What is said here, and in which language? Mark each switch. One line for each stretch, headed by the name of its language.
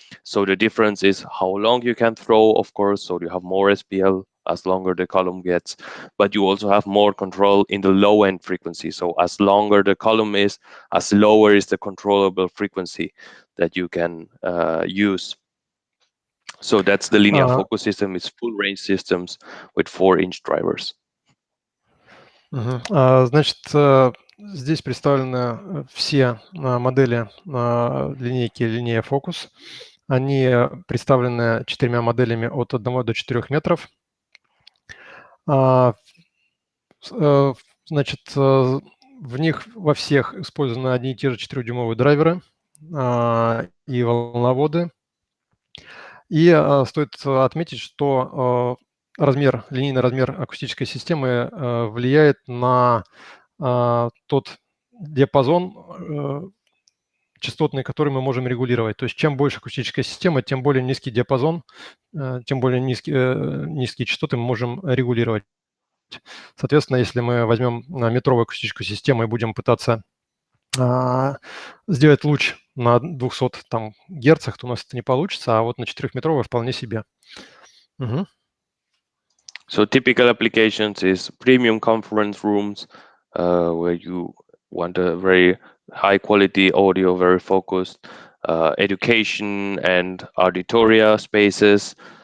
English: So the difference is how long you can throw, of course. So you have more SPL as longer the column gets, but you also have more control in the low end frequency. So as longer the column is, as lower is the controllable frequency that you can use. So that's the linear focus system. It's full range systems with 4-inch drivers.
Russian: Значит, здесь представлены все модели линейки Linear Focus. Они представлены 4 моделями от 1 до 4 метров. Значит, в них во всех использованы одни и те же 4-дюймовые драйверы и волноводы. И стоит отметить, что линейный размер акустической системы влияет на тот диапазон частотный, который мы можем регулировать. То есть чем больше акустическая система, тем более низкий диапазон, тем более низкие частоты мы можем регулировать. Соответственно, если мы возьмем метровую акустическую систему и будем пытаться сделать луч на 200 герцах, то у нас это не получится, а вот на 4-метровой вполне себе. Угу.
English: So typical applications is premium conference rooms, where you want a very high quality audio, very focused, education and auditoria spaces.